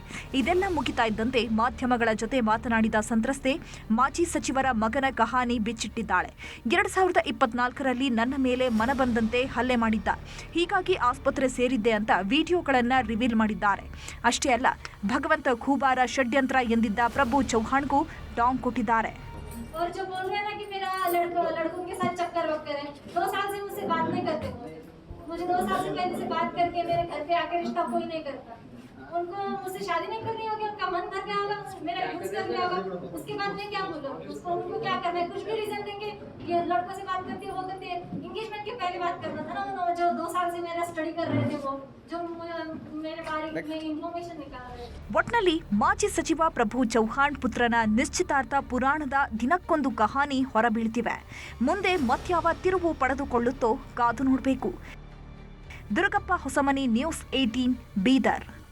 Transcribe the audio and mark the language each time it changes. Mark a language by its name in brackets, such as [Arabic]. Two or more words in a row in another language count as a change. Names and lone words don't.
[Kannada] ಇದೆಲ್ಲ ಮುಗಿತಾ ಇದ್ದಂತೆ ಮಾಧ್ಯಮಗಳ ಜೊತೆ ಮಾತನಾಡಿದ ಸಂತ್ರಸ್ತೆ ಮಾಜಿ ಸಚಿವರ ಮಗನ ಕಹಾನಿ ಬಿಚ್ಚಿಟ್ಟಿದ್ದಾಳೆ. 2024ರಲ್ಲಿ ನನ್ನ ಮೇಲೆ ಮನಬಂದಂತೆ ಹಲ್ಲೆ ಮಾಡಿದ್ದ, ಹೀಗಾಗಿ ಆಸ್ಪತ್ರೆ ಸೇರಿದ್ದೆ ಅಂತ ವಿಡಿಯೋಗಳನ್ನ ರಿವೀಲ್ ಮಾಡಿದ್ದಾರೆ. ಅಷ್ಟೇ ಅಲ್ಲ, ಭಗವಂತ ಖೂಬಾರ ಷಡ್ಯಂತ್ರ ಎಂದಿದ್ದ ಪ್ರಭು ಚೌಹಾಣ್ಗೂ ಟಾಂಗ್ ಕೊಟ್ಟಿದ್ದಾರೆ. [Hindi] उनको मुझसे शादी नहीं करनी होगी, उनका मन भर गया होगा, मेरा यूज कर लिया होगा, उसके बाद मैं क्या बोलूं? उसको उनको क्या करना है? कुछ भी रीजन देंगे, ये लड़कों से बात करती है, वो करती है। एंगेजमेंट के पहले बात करना था ना, उन्होंने जो 2 साल से मेरा स्टडी कर रहे थे, वो जो मेरे बारे में इन्फॉर्मेशन निकाल रहे थे. [Kannada] ಒಟ್ನಲ್ಲಿ ಮಾಜಿ ಸಚಿವ ಪ್ರಭು ಚೌಹಾಣ್ ಪುತ್ರನ ನಿಶ್ಚಿತಾರ್ಥ ಪುರಾಣದ ದಿನಕ್ಕೊಂದು ಕಹಾನಿ ಹೊರಬೀಳ್ತಿವೆ. ಮುಂದೆ ಮತ್ಯಾವ ತಿರುವು ಪಡೆದುಕೊಳ್ಳುತ್ತೋ ಕಾದು ನೋಡಬೇಕು. ದುರ್ಗಪ್ಪ ಹೊಸಮನಿ, ನ್ಯೂಸ್ 18 ಬೀದರ್.